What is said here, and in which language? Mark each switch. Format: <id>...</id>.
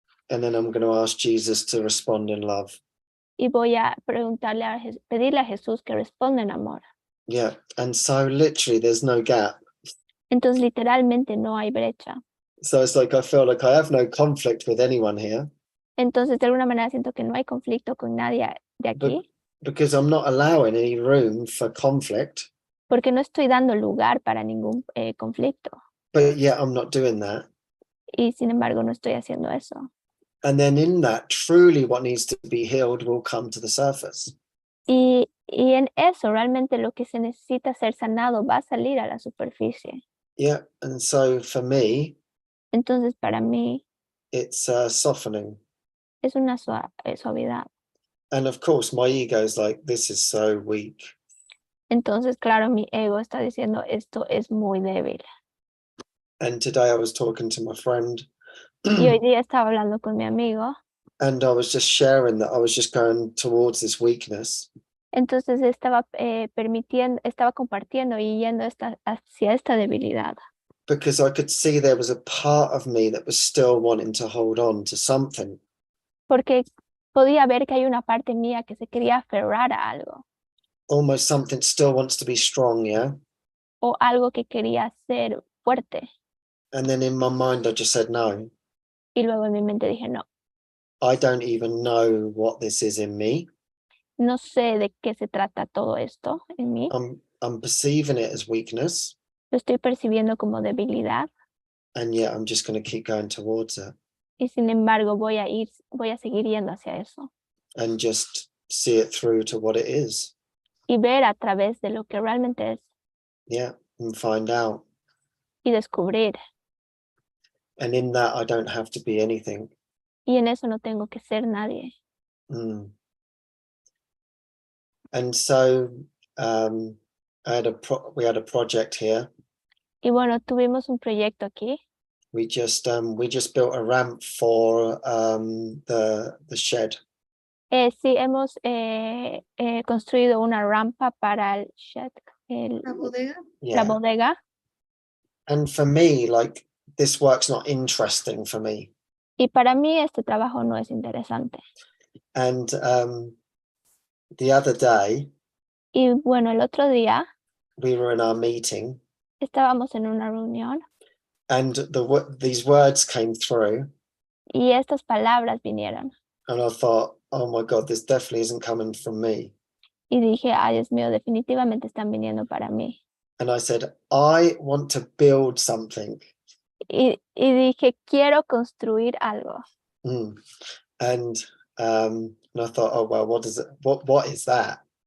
<en>And then I'm going to ask Jesus to respond in love.</en> <es>Y voy a pedirle a Jesús que responda en amor.</es> <en>Yeah. And so literally there's no gap.</en> <es>Entonces literalmente no hay brecha.</es> <en>So it's like I feel like I have no conflict with anyone here</en> <es>Entonces, de alguna manera siento que no hay conflicto con nadie de aquí,</es> <en>because I'm not allowing any room for conflict,</en> <es>porque no estoy dando lugar para ningún conflicto.</es> <en>but yet I'm not doing that.</en> <es>Y sin embargo, no estoy haciendo eso.</es> <en>And then in that, truly what needs to be healed will come to the surface.</en> <es>Y en eso, realmente lo que se necesita ser sanado va a salir a la superficie.</es> <en>Yeah. And so for me,</en> <es>Entonces, para mí,</es> <en>it's softening.</en> <es>es una suavidad.</es> <en>And of course, my ego's like, this is so weak.</en> <es>Entonces, claro, mi ego está diciendo, esto es muy débil.</es> <en>And today I was talking to my friend</en> <es>Y hoy día estaba hablando con mi amigo.</es> <en>and I was just sharing that I was just going towards this weakness.</en> <es>Entonces estaba estaba compartiendo y yendo hacia esta debilidad.</es> <en>Because I could see there was a part of me that was still wanting to hold on to something.</en> <es>Porque podía ver que hay una parte mía que se quería aferrar a algo.</es> <en>Almost something still wants to be strong, yeah?</en> <es>O algo que quería ser fuerte.</es> <en>And then in my mind, I just said, no,</en> <es>Y luego en mi mente dije, no,</es> <en>I don't even know what this is in me.</en> <es>no sé de qué se trata todo esto en mí.</es> <en>I'm perceiving it as weakness,</en> <es>Lo estoy percibiendo como debilidad.</es> <en>and yet I'm just going to keep going towards it</en> <es>Y sin embargo voy a seguir yendo hacia eso.</es> <en>and just see it through to what it is.</en> <es>Y ver a través de lo que realmente es.</es> <en>Yeah, and find out.</en> <es>Y descubrir.</es> <en>And in that, I don't have to be anything.</en> <es>Y en eso no tengo que ser nadie.</es> <en>And so we had a project here.</en> <es>Y bueno, tuvimos un proyecto aquí.</es> <en>We just built a ramp for the shed.</en> <es>Sí, hemos construido una rampa para el shed, La bodega. la bodega.</es> <en>And for me, like, this work's not interesting for me.</en> <es>Y para mí este trabajo no es interesante.</es> <en>And the other day,</en> <es>Y bueno, el otro día</es> <en>we were in our meeting,</en> <es>estábamos en una reunión</es> <en>and these words came through,</en> <es>y estas palabras vinieron.</es> <en>and I thought, oh my God, this definitely isn't coming from me.</en> <es>Y dije, ay, Dios mío, definitivamente están viniendo para mí.</es> <en>And I said, I want to build something.</en> <es>Y dije, quiero construir algo.</es> <en>And I thought, oh well, what is that?</en>